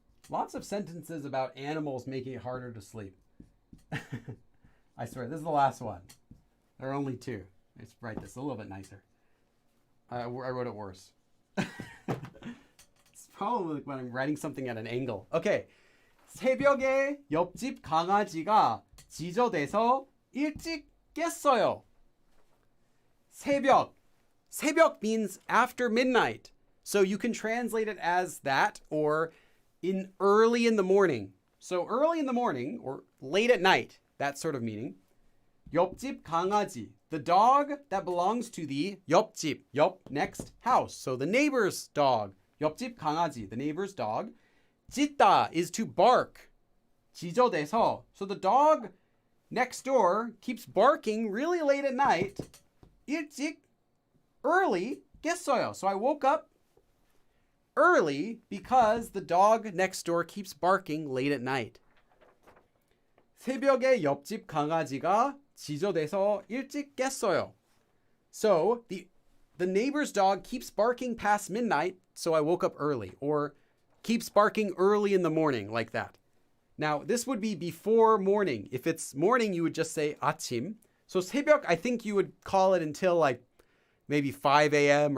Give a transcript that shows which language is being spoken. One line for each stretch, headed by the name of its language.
English: lots of sentences about animals making it harder to sleep. I swear, this is the last one. There are only two. Let's write this a little bit nicer. I wrote it worse. It's probably when I'm writing something at an angle. Okay.
Korean: 새벽에 옆집 강아지가 지저대서 일찍 깼어요. 새벽.
English: 새벽 means after midnight. So you can translate it as that or in early in the morning. So early in the morning or late at night, that sort of meaning.
Korean: 옆집 강아지,
English: the dog that belongs to the 옆집, 옆, next house. So the neighbor's dog.
Korean: 옆집 강아지,
English: the neighbor's dog. 짖다 is to bark.
Korean: 지저대서.
English: So the dog next door keeps barking really late at night. 일찍, early, 깼어요. So I woke up early because the dog next door keeps barking late at night.
Korean: 새벽에 옆집 강아지가 지저대서 일찍 깼어요.
English: So the neighbor's dog keeps barking past midnight, so I woke up early. Or keeps barking early in the morning, like that. Now, this would be before morning. If it's morning, you would just say 아침. So 새벽, I think you would call it until like maybe 5 a.m.